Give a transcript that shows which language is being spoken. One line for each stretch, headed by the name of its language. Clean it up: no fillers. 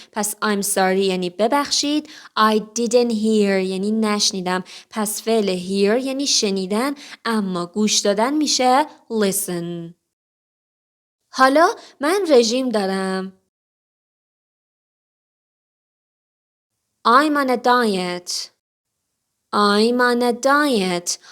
Persian: پس
English: I'm sorry
Persian: یعنی ببخشید.
English: I didn't hear
Persian: یعنی نشنیدم. پس فعل hear یعنی شنیدن اما گوش دادن میشه listen. حالا من رژیم دارم.
English: I'm on a diet. I'm on a diet.